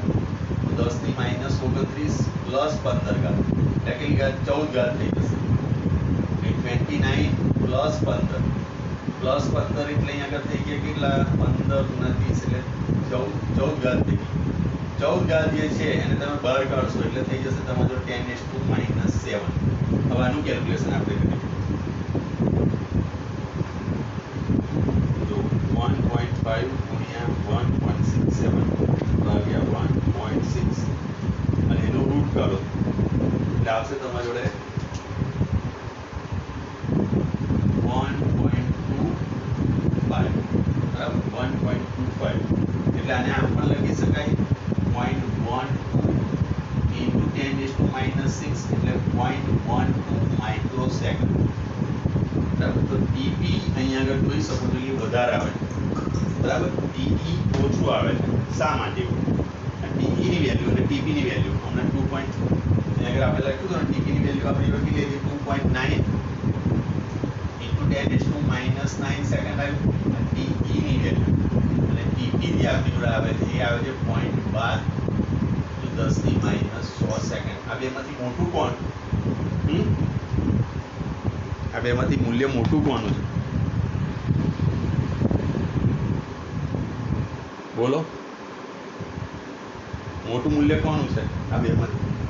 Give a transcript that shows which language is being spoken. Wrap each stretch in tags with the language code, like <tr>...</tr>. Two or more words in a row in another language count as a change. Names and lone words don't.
<gu>તો 10 ની minus 29 પ્લસ 15 ઘાત એટલે કેટલી ઘાત 14 ઘાત થઈ જશે. 29 પ્લસ 15 એટલે અહીં આગળ થઈ ગયા કેટલા 15 29 એટલે 14 ઘાત થઈ ગઈ. 14 ઘાત જે છે એને તમે બહાર કાઢશો એટલે થઈ જશે તમારો 10</gu> <en>is to minus</en> <gu>7. હવે આનું કેલ્ક્યુલેશન આપણે કરીએ. તો 1.5 ગુણ્યા 1.67 ભાગ્યા 1.6 અને એનો રૂટ કાઢો એટલે આવશે તમારા જોડે 1.25 બરાબર. 1.25 એટલે આને આમ પણ લખી શકાય 0.12</gu> <en>into 10 is to minus 6</en> <gu>એટલે 0.12 માઇક્રોસેકન્ડ. બરાબર. તો TP અહીંયા આગળ જોઈ શકો છો કે વધારે આવે છે, બરાબર. TE ઓછું આવે છે. શા માટે એવું? TE ની વેલ્યુ અને TP ની વેલ્યુ હમણાં 2. અહીંયા આગળ આપણે લખ્યું હતું ને TP ની વેલ્યુ આપણે લખી લીધી 2.9</gu> <en>into 10 is to minus 9</en> <gu>સેકન્ડ આવ્યું. TE ની વેલ્યુ અને TP જે આપણી જોડે આવે છે એ આવે છે 0.12 to 10 ની minus 6 સેકન્ડ. આ બેમાંથી મોટું કોણ? આ બેમાંથી મૂલ્ય મોટું કોનું છે? બોલો, મોટું મૂલ્ય કોનું છે આ બેમાંથી?</gu>